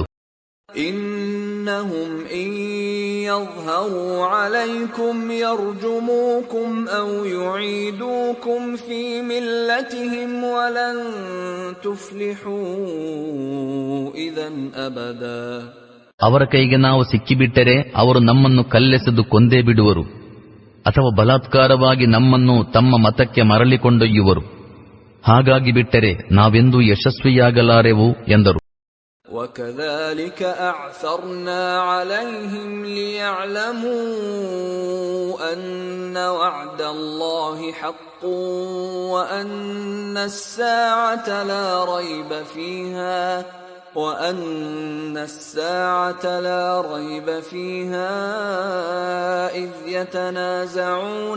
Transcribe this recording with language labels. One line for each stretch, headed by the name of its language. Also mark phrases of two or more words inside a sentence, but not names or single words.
Arabic: إنهم إن يظهروا عليكم يرجموكم أو يعيدوكم في ملتهم ولن تفلحوا إذا أبدا.
Kannada: ಅವರ ಕೈಗೆ ನಾವು ಸಿಕ್ಕಿಬಿಟ್ಟರೆ ಅವರು ನಮ್ಮನ್ನು ಕಲ್ಲೆಸೆದು ಕೊಂದೇ ಬಿಡುವರು, ಅಥವಾ ಬಲಾತ್ಕಾರವಾಗಿ ನಮ್ಮನ್ನು ತಮ್ಮ ಮತಕ್ಕೆ ಮರಳಿಕೊಂಡೊಯ್ಯುವರು. ಹಾಗಾಗಿ ಬಿಟ್ಟರೆ ನಾವೆಂದೂ ಯಶಸ್ವಿಯಾಗಲಾರೆವು ಎಂದರು.
Arabic: وَكَذَلِكَ أَعْثَرْنَا عَلَيْهِمْ لِيَعْلَمُوا أَنَّ وَعْدَ اللَّهِ حَقٌّ وَأَنَّ السَّاعَةَ لَا رَيْبَ فِيهَا إِذْ يَتَنَازَعُونَ